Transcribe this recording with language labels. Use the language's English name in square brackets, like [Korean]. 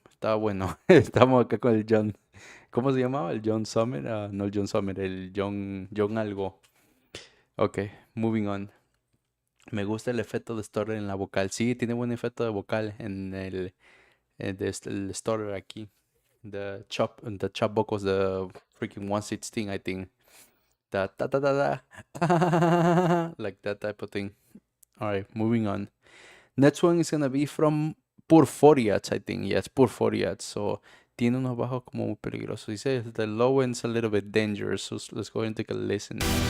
[Spanish] Está bueno. Estamos acá con el John. ¿Cómo se llamaba? El John Summer. No el John Summer, el John algo. [English] Ok, moving on. [Spanish] Me gusta el efecto de stutter en la vocal. Sí, tiene buen efecto de vocal en el stutter aquí. [English] The chop vocals, the freaking 116, I think. Da da da da da. Like that type of thing. Alright, moving on. Next one is gonna be from Purforiats, I think. Yes, Purforiats. [Spanish] So tiene unos bajos como muy peligrosos. [English] Dice the low end's a little bit dangerous. So let's go and take a listen.